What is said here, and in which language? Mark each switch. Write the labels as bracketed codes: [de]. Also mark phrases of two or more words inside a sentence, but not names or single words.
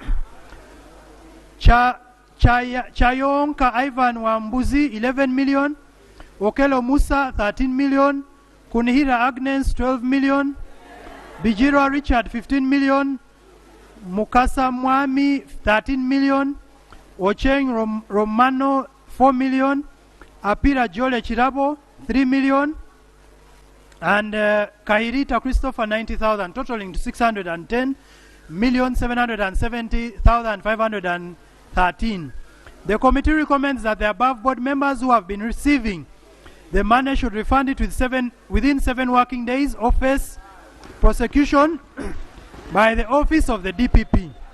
[en] Chayonka Ivan Wambuzi 11 million, Okelo Musa 13 million, Kunihira Agnes 12 million, Bijiro Richard 15 million, Mukasa Mwami 13 million, Ocheng Romano 4 million, Apira Jole Chirabo 3 million, and Kahirita Christopher 90,000, totaling to 610,770,513. The committee recommends that the above board members who have been receiving the money should refund it within 7 working days of first prosecution by the office of the DPP.